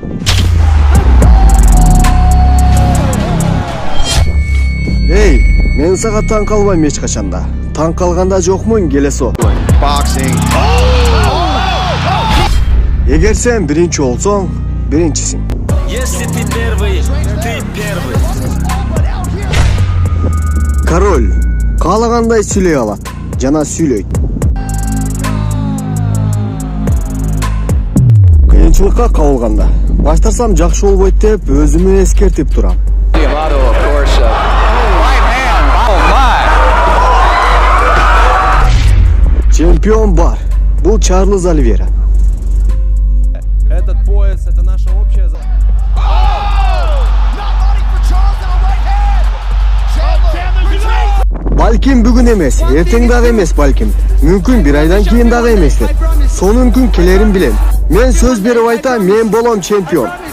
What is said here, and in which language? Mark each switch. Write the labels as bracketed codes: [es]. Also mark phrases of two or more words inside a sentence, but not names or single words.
[ky] Эй, мен сага таң калбайм эч качанда. Таң калганда жокмун, келесо. Эгер сен биринчи болсоң, биринчисиң. [ru] Если ты первый, ты первый. [ky] Король каалагандай сүйлөй алат, жана сүйлөйт. Кыйынчылыкка кабылганда, баштарсам жакшы болбойт деп өзүмө эскертип турам. Чемпион бар. Бул Чарльз Оливейра. [ru] Этот пояс, это наша общая... [ky] Балким бүгүн эмес, эртең дагы эмес балким. Мүмкүн бир айдан кийин дагы эместир. Сонун күн келерин билем. Мен сөз берип айтам, мен болом чемпион.